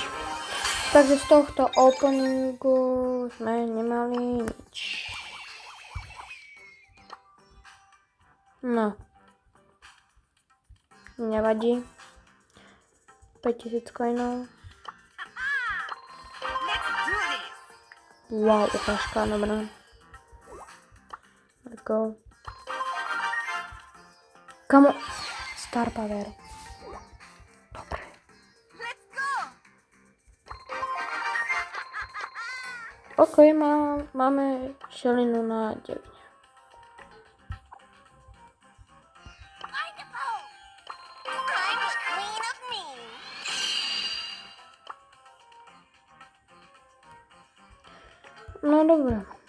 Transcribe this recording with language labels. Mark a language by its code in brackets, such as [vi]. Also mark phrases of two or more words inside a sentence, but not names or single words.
[sk] Takže z tohto openingu sme nemali nič. No. Nevadí. 5000 coinov. Wow, ukážka, dobrá. [en] Let's go. [sk] Kamo, Star Power. Dobre. Ok, máme šelinu na 9. No dobré.